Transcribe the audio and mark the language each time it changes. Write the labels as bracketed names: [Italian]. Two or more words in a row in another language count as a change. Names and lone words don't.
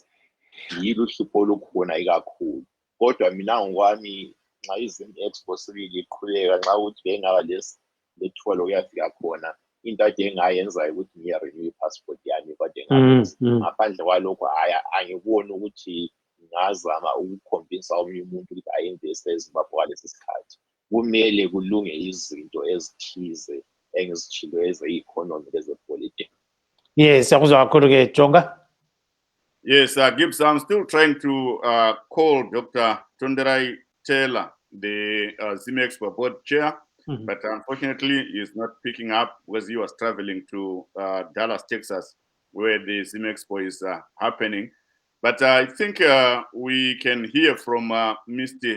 [North Ndebele] Yilo uhlupho olukhona ikakhulu, kodwa mina ngokwami nxa izim-expo sibili iqhubeka, nxa ukuthi bengaba lethuba lokuyafika khona, into ade engayenzayo ukuthi ngiye-renew i-passport yami, kodwa ngaphandle kwalokho angiboni ukuthi ngingazama ukukhomvinsa omunye umuntu ukuthi ayi-investe eZimbabwe ngalesi sikhathi. Kumele kulunge izinto ezithize engizitshilo eze-economy lezepolitiki. Yes, siyakuzwa kakhulu-ke Jonga. [English] Yes, Gibbs, I'm still trying to call Dr. Tonderai Taylor, the ZimExpo board chair, but unfortunately he's not picking up because he was traveling to Dallas, Texas, where the ZimExpo is happening. But I think we can hear from Mr.